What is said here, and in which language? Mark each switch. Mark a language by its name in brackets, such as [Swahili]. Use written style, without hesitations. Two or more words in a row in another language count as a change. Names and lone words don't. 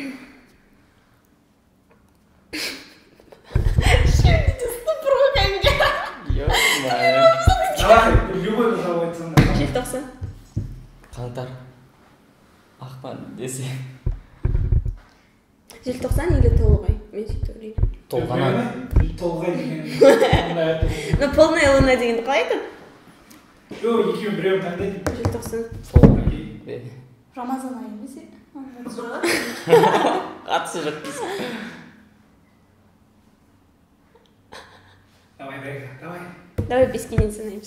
[Kazakh] Жоқ, мә. [Russian] Давай, любой [Kazakh] бір жауап айтсаң да. Желтоқсан. Қаңтар. Ақпан десе. Желтоқсан или толғай? Мен сөйтіп ойлаймын. Толған ай. Толғай деген. [Russian] Ну, полная луна [Kazakh] дегенді қалай айтады? Жоқ, екеуі біреуін таңдайды. Желтоқсан. Окей. Рамазан айы емес, иә? Қатысы жоқ дейсің. Давай, бәрекат, давай. Давай беске дейін санаймыз.